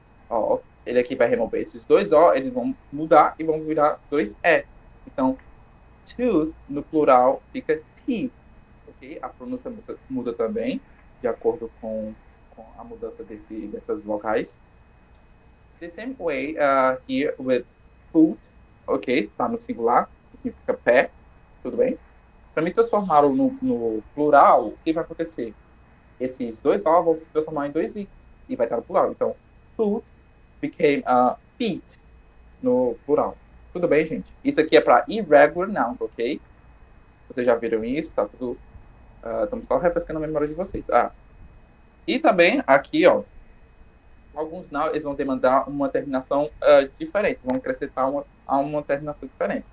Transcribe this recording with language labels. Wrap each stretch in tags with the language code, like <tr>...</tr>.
<pt>Ó, ele aqui vai remover esses dois O, eles vão mudar e vão virar dois E. Então, tooth, no plural, fica teeth, ok? A pronúncia muda também, de acordo com a mudança dessas vocais.</pt> <en>The same way here with foot, ok?</en> <pt>Tá no singular, significa pé, tudo bem? Para me transformar no plural, o que vai acontecer? Esses dois O vão se transformar em dois I, e vai estar no plural. Então,</pt> <en>foot became feet,</en> <pt>no plural. Tudo bem, gente? Isso aqui é para irregular nouns, ok? Vocês já viram isso? Tá tudo. Estamos só refrescando a memória de vocês. E também aqui, ó, alguns nouns eles vão demandar uma terminação diferente, vão acrescentar uma terminação diferente.</pt>